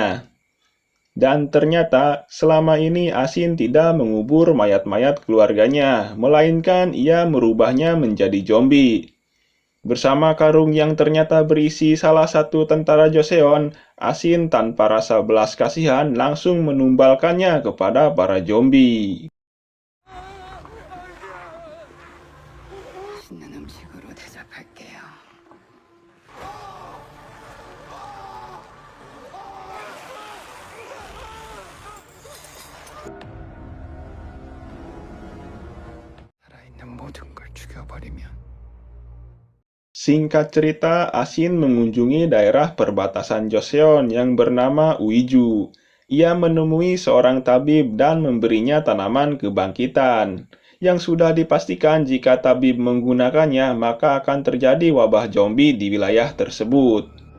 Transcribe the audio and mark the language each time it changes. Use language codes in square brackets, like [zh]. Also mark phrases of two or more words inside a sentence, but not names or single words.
[id] Dan ternyata, selama ini Asin tidak mengubur mayat-mayat keluarganya, melainkan ia merubahnya menjadi zombie. Bersama karung yang ternyata berisi salah satu tentara Joseon, Asin tanpa rasa belas kasihan langsung menumbalkannya kepada para zombie. [ko] 맛있는 음식으로 대접할게요. 살아있는 모든 걸 죽여버리면 [id] Singkat cerita, Asin mengunjungi daerah perbatasan Joseon yang bernama Uiju. Ia menemui seorang tabib dan memberinya tanaman kebangkitan. Yang sudah dipastikan jika tabib menggunakannya, maka akan terjadi wabah zombie di wilayah tersebut.